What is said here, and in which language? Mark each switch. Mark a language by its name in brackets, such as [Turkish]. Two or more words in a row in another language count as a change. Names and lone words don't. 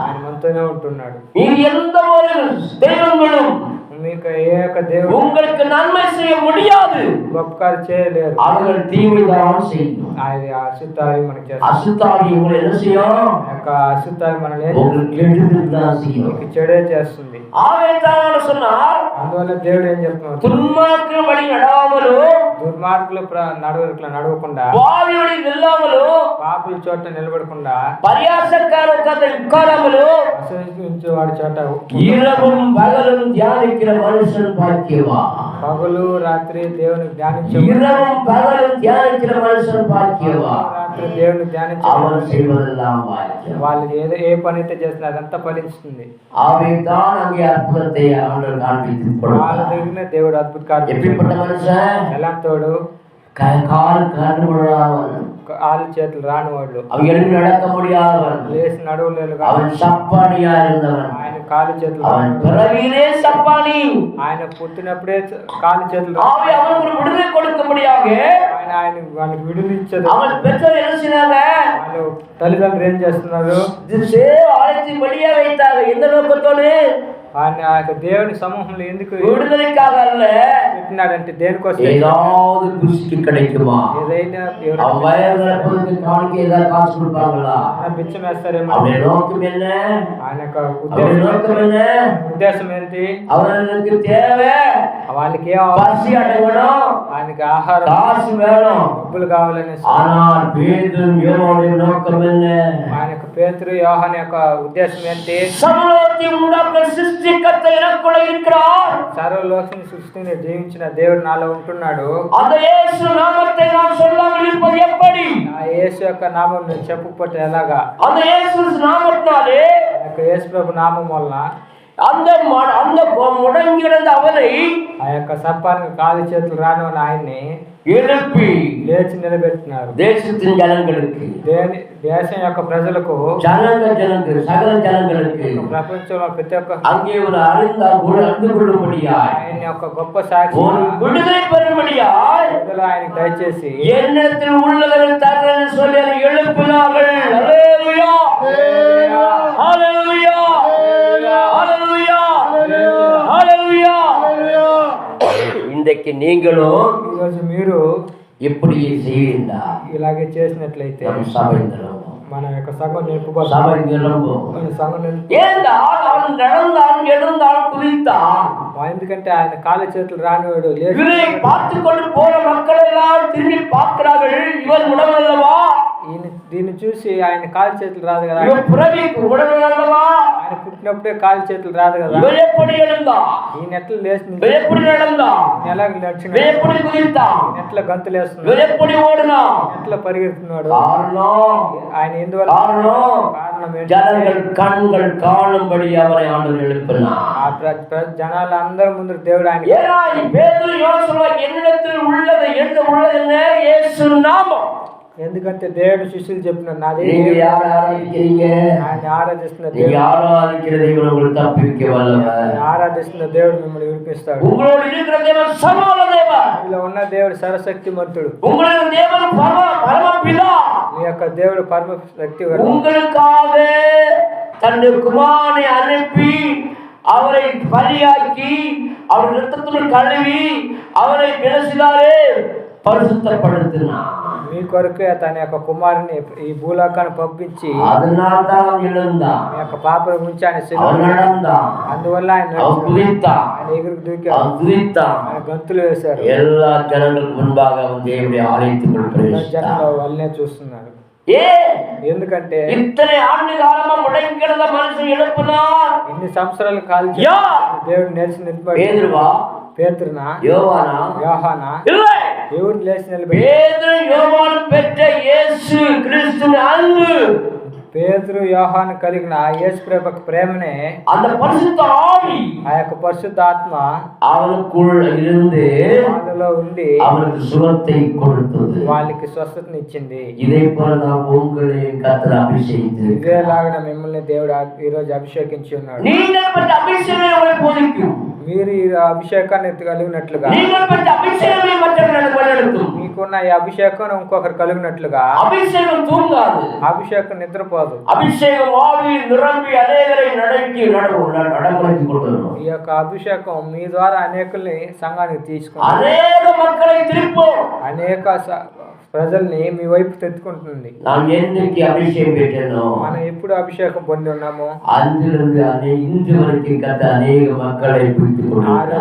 [Telugu] ఆయన మనతోనే ఉంటున్నాడు. [Tamil] இது எந்த ஒரு தெய்வங்களும் [Telugu] మీకు ఏ యొక్క దేవుడు [Tamil] உங்களுக்கு நன்மை செய்ய முடியாது. [Telugu] గొప్ప కార్యం చేయలేరు. [Tamil] அவர்கள் தீமைதான் செய்யும். [Telugu] ఆయన అశుద్ధావి మనకి చేస్తారు. [Tamil] அசுத்தாவி உங்களை என்ன செய்யும்? [Telugu] ఆ యొక్క అశుద్ధావి మనల్ని [Tamil] உங்களுக்கு கெடுதல் செய்யும். [Telugu] మీకు చెడే చేస్తుంది. [Tamil] ஆவேதான் சொன்னார், [Telugu] అందువల్ల దేవుడు ఏం చెప్తున్నాడు? [Tamil] துன்மார்க்க வழி நடாமலோ, [Telugu] దుర్మార్గులు నడవడికలు నడవకుండా, [Tamil] பாவி வழி நில்லாமலோ, [Telugu] పాపుల చోట నిలబడకుండా, [Tamil] பரியாசக்கார உட்கார்ந்து உட்காராமலோ, [Telugu] అసహించే వాడి చోట [Tamil] இரவும் பகலும் தியானிக்கிற மனுஷன் பாக்கியவா. [Telugu] పగలు రాత్రి దేవుని ధ్యానించే, [Tamil] இரவும் பகலும் தியானிக்கிற மனுஷன் பாக்கியவா. [Telugu] రాత్రి దేవుని ధ్యానించే [Tamil] அவன் செய்வதெல்லாம் பாக்கியம். [Telugu] వాళ్ళు ఏ పని అయితే చేస్తున్నా అదంతా ఫలిస్తుంది. [Tamil] அவைதான் அங்கே அற்புதத்தை ஆண்டவர் காண்பித்து [Telugu] వాళ్ళ [Tamil] கொடுத்தார். [Telugu] దగ్గర దేవుడు అద్భుత కార్యం. [Tamil] எப்படிப்பட்ட மனுஷன்? [Telugu] ఎలాంటోడు? [Tamil] கால் கண்டு விடாதவன், [Telugu] కాళ్ళు చేతులు రాని వాళ్ళు, [Tamil] அவன் எழுந்து நடக்க முடியாதவன், [Telugu] లేచి నడవలేరు, [Tamil] அவன் சப்பானியா இருந்தவன், [Telugu] ఆయన కాళ్ళు చేతులు [Tamil] அவன் பிறவியிலே சப்பானி. [Telugu] ఆయన పుట్టినప్పుడే కాళ్ళు చేతులు [Tamil] ஆவி அவனுக்கு விடுதலை கொடுக்க முடியாத [Telugu] ఆయన వాళ్ళకి విడుదల ఇచ్చేది. [Tamil] அவன் பெற்றோர் என்ன செய்தாங்க? [Telugu] వాళ్ళు తల్లిదండ్రులు ఏం చేస్తున్నారు? [Tamil] ஆலயத்தின் வெளியே வைத்தாங்க. எந்த நோக்கத்தோடு? [Telugu] ఆయన ఆ యొక్క దేవుని సమూహంలో ఎందుకు [Tamil] விடுதலைக்காக அல்ல, [Telugu] கట్టినాడంటే దేనికోసం? [Tamil] ஏதாவது புஷ்டி கிடைக்குமா? [Telugu] ఏదైనా [Tamil] அவன் வயல் நிரப்புறதுக்கு காணிக்கை ஏதாவது காசு கொடுப்பாங்களா? [Telugu] బిచ్చం వేస్తారేమో. [Tamil] அவருடைய நோக்கம் என்ன? [Telugu] ఆయన యొక్క [Tamil] அவருடைய நோக்கம் என்ன? [Telugu] ఉద్దేశం ఏంటి? [Tamil] அவனுக்கு தேவை [Telugu] వాళ్ళకి [Tamil] பசி அடங்கணும், [Telugu] ఆయనకి ఆహారం [Tamil] காசு வேணும். [Telugu] డబ్బులు కావాలనేసి. [Tamil] ஆனால் பேதுரு யோவானுடைய நோக்கம் என்ன? [Telugu] ఆయన యొక్క పేతురు యోహాను యొక్క ఉద్దేశం ఏంటి? [Tamil] சர்வலோகத்தை உண்டாக்குற சிருஷ்டிகர்த்தா எனக்குள்ள இருக்கிறார். [Telugu] సర్వలోకం సృష్టిని జీవించిన దేవుడు నాలో ఉంటున్నాడు. [Tamil] அந்த இயேசு நாமத்தை நான் சொல்லாமல் இருப்பது எப்படி? [Telugu] ఆ యేసు యొక్క నామం నేను చెప్పకపోతే ఎలాగా? [Tamil] அந்த இயேசு நாமத்தினாலே, [Telugu] ఆ యొక్క యేసు ప్రభు నామం వలన [Tamil] அந்த முடங்கி கிடந்த அவனை [Telugu] ఆ యొక్క సర్పానికి కాలు చేతులు రాని ఆయన్ని [Tamil] எழுப்பி [Telugu] లేచి నిలబెట్టినారు. [Tamil] தேசத்தின் ஜனங்களுக்கு, [Telugu] దేశం యొక్క ప్రజలకు, [Tamil] சகல ஜனங்களுக்கு [Telugu] ప్రపంచంలో ప్రతి ఒక్క [Tamil] அங்கே ஒரு அறிந்து கொள்ளும்படியாய், [Telugu] ఆయన యొక్క గొప్ప సాక్షి [Tamil] ஒரு விடுதலை பெறும்படியாய் [Telugu] ఆయనకు దయచేసి [Tamil] என்னிடத்தில் உள்ளதை தரேன்னு சொல்லி அதை எழுப்பினார்கள். அல்லேலூயா, அல்லேலூயா, அல்லேலூயா, அல்லேலூயா. இன்றைக்கு நீங்களும் [Telugu] ఈరోజు మీరు [Tamil] எப்படி செய்வீங்களா? [Telugu] ఇలాగే చేసినట్లయితే [Tamil] சபை [Telugu] మన యొక్క సంఘం నింపుకోవాలి. [Tamil] சபை நிரம்பும். [Telugu] మన సంఘం [Tamil] ஏனென்றால் அவன் நடந்தான், எழுந்தான், குதித்தான். [Telugu] ఎందుకంటే ఆయన కాలు చేతులు రానివాడు లేదు. [Tamil] இவரை பார்த்து கொண்டு போற மக்கள் எல்லாம் திரும்பி பார்க்கிறார்கள், இவன் உடல் அல்லவா? [Telugu] దీన్ని చూసి ఆయన కాలు చేతులు రాదు కదా, [Tamil] இவன் பிறவி உடல் அல்லவா? [Telugu] ఆయన పుట్టినప్పుడే కాలు చేతులు రాదు కదా, [Tamil] இவன் எப்படி எழுந்தான்? [Telugu] ఈయన ఎట్లా లేచి [Tamil] இவன் எப்படி நடந்தான்? [Telugu] ఎలా నడిచిన, [Tamil] இவன் எப்படி குதித்தான்? [Telugu] ఎట్లా గంతులు వేస్తున్నాడు, [Tamil] இவன் எப்படி ஓடினான்? [Telugu] ఎట్లా పరిగెడుతున్నాడు? [Tamil] காரணம், [Telugu] ఆయన ఎందువల్ల? కారణం ఏంటి? [Tamil] ஜனங்கள் கண்கள் காணும்படி அவரை ஆண்டவர் எழுப்பினார். [Telugu] ఆ జనాల అందరి ముందు దేవుడు ఆయన [Tamil] ஏன்னா பேதுரு யோசுவா என்னிடத்தில் உள்ளதை எழுத உள்ளதென்ன? இயேசு நாமம். [Telugu] ఎందుకంటే దేవుడు శిష్యులు చెప్పినారు, నాది [Tamil] நீங்க யாரை ஆராதிக்கிறீங்க? [Telugu] ఆయన ఆరాధిస్తున్న [Tamil] நீங்க [Telugu] దేవుడు, [Tamil] ஆராதிக்கிற தேவன் உங்களை தப்பிக்க வல்லவர். [Telugu] ఆరాధిస్తున్న దేవుడు మిమ్మల్ని విడిపిస్తాడు. [Tamil] உங்களோடு இருக்கிற தேவன் சர்வவல்ல தேவன். [Telugu] ఇలా ఉన్న దేవుడు సర్వశక్తిమంతుడు. [Tamil] உங்களுடைய தேவன் பரமபிதா. [Telugu] మీ యొక్క దేవుడు పరమ శక్తి. [Tamil] உங்களுக்காக தன்னுடைய குமாரனை அனுப்பி அவரை பலியாக்கி அவர் ரத்தத்துடன் கழுவி அவரை விலசினாரே, பரிசுத்தப்படுத்தினார். [Telugu] మీ కొరకు తన యొక్క కుమారుని ఈ భూలోకాన్ని పంపించి [Tamil] அதனால்தான் எழுந்தான், [Telugu] మీ యొక్క పాపల గురించి ఆయన [Tamil] அவன் நடந்தான், [Telugu] అందువల్ల ఆయన [Tamil] அவன் குதித்தான், [Telugu] ఆయన ఎగురు దూకాడు, [Tamil] அவன் குதித்தான். [Telugu] ఆయన గంతులు వేశారు. [Tamil] எல்லா ஜனங்களுக்கு முன்பாக அவன் தேவனுடைய ஆலயத்துக்குள் பிரவேசித்தான். [Telugu] జనంలో వాళ్ళనే చూస్తున్నారు. ఎందుకంటే [Tamil] இத்தனை ஆண்டு காலமா முடங்கி கிடந்த மனுஷன் எழுப்பினார். [Telugu] ఇన్ని సంవత్సరాలు కాల్చి దేవుడు నిలిచి నిలబడి. [Tamil] பேதுருவா? [Telugu] పేతురునా? [Tamil] யோவானா? [Telugu] యోహానా? [Tamil] இல்லை, [Telugu] దేవుడు లేచి నిలబడి. [Tamil] பேதுரு யோவான் பெற்ற இயேசு கிறிஸ்துவின் அன்பு, [Telugu] పేతురు యోహాను కలిగిన యేసు ప్రభు ప్రేమనే, [Tamil] அந்த பரிசுத்த ஆவி [Telugu] ఆ యొక్క పరిశుద్ధ ఆత్మ [Tamil] அவனுக்குள் இருந்து [Telugu] వాళ్ళలో ఉండి [Tamil] அவனுக்கு சுகத்தை கொடுத்தது, [Telugu] వాళ్ళకి స్వస్థతని ఇచ్చింది. [Tamil] இதை போல நாம் உங்களை கர்த்தர் அபிஷேகித்து [Telugu] ఇదేలాగా మిమ్మల్ని దేవుడు ఈ రోజు అభిషేకించి ఉన్నాడు. [Tamil] நீங்கள் பெற்ற அபிஷேகம் உங்களை போதிக்கும், [Telugu] మీరు ఈ అభిషేకాన్ని కలిగినట్లుగా, [Tamil] நீங்கள் பெற்ற அபிஷேகமே மற்றவர்களுக்கு வழிநடத்தும். [Telugu] మీకున్న ఈ అభిషేకం ఇంకొకరు కలిగినట్లుగా. [Tamil] அபிஷேகம் தூங்காது, [Telugu] అభిషేకం నిద్రపోదు. [Tamil] அபிஷேகம் ஆவி நிரம்பி அநேகரை நடமுறைக்கு கொண்டு வரும். [Telugu] ఈ యొక్క అభిషేకం మీ ద్వారా అనేకుల్ని సంఘానికి తీసుకుంటుంది, [Tamil] அநேக மக்களை திருப்போம், [Telugu] అనేక ప్రజల్ని మీ వైపు తెచ్చుకుంటుంది. [Tamil] நான் என்னைக்கு அபிஷேகம் பெற்றேனோ, [Telugu] మనం ఎప్పుడు అభిషేకం పొంది ఉన్నామో [Tamil] அன்றிலிருந்து இன்று வரைக்கும் கத்த அநேக மக்களை பிடித்துக் கொண்டிருக்கிறார்.